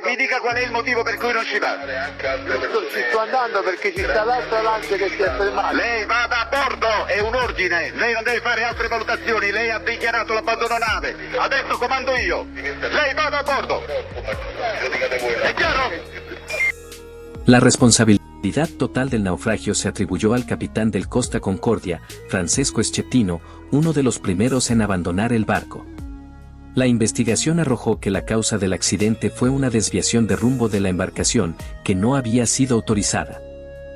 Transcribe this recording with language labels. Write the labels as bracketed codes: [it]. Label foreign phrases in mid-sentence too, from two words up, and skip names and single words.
[it] E mi dica qual è il motivo per cui non ci va. Ci sto andando perché ci sta l'altra lancia che si è fermata. Lei vada a bordo, è un ordine. Lei non deve fare altre valutazioni, lei ha dichiarato l'abbandono nave. Adesso comando io. Lei vada a bordo. È chiaro? [es] La responsabilidad total del naufragio se atribuyó al capitán del Costa Concordia, Francesco Schettino, uno de los primeros en abandonar el barco. La investigación arrojó que la causa del accidente fue una desviación de rumbo de la embarcación, que no había sido autorizada.